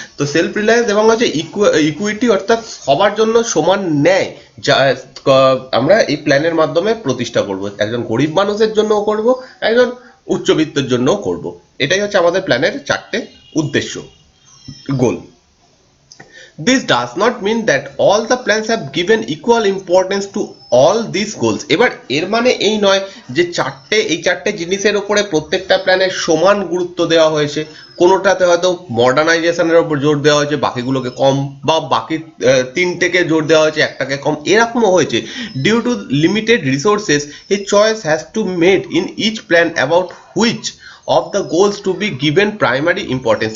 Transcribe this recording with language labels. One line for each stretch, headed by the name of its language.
Bangla: তো self reliance এবং হচ্ছে ইকুইটি অর্থাৎ সবার জন্য সমান ন্যায়, যা আমরা এই প্ল্যানের মাধ্যমে প্রতিষ্ঠা করব। একজন গরিব মানুষের জন্যও করব, একজন উচ্চবিত্তের জন্যও করব। এটাই হচ্ছে আমাদের প্ল্যানের 4টে উদ্দেশ্য, গোল।
English: This does not mean that all the plans have given equal importance to all these goals.
Bangla: এবার এর মানে এই নয় যে এই চারটে জিনিসের উপরে প্রত্যেকটা প্ল্যানের সমান গুরুত্ব দেওয়া হয়েছে, কোনোটাতে হয়তো মডার্নাইজেশনের উপর জোর দেওয়া হয়েছে বাকিগুলোকে কম, বা বাকি 3টেকে জোর দেওয়া হয়েছে একটাকে কম, এরকমও হয়েছে।
English: Due to limited resources a choice has to made in each plan about which of the goals to be given primary importance.